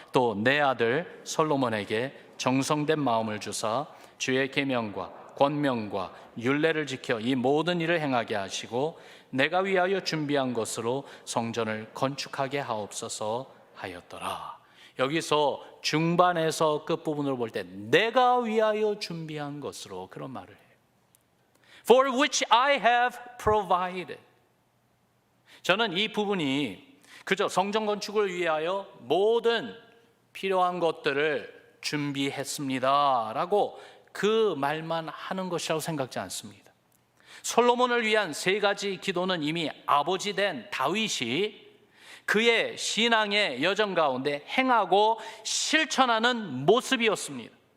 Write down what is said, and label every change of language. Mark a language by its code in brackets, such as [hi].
[ko] 또 내 아들 솔로몬에게 정성된 마음을 주사 주의 계명과 권명과 율례를 지켜 이 모든 일을 행하게 하시고 내가 위하여 준비한 것으로 성전을 건축하게 하옵소서 하였더라. 여기서 중반에서 끝부분으로 볼 때 내가 위하여 준비한 것으로 그런 말을 해요. [en] For which I have provided. [ko] 저는 이 부분이 그저 성전 건축을 위하여 모든 필요한 것들을 준비했습니다 라고 그 말만 하는 것이라고 생각지 않습니다. 솔로몬을 위한 세 가지 기도는 이미 아버지 된 다윗이 그의 신앙의 여정 가운데 행하고 실천하는 모습이었습니다.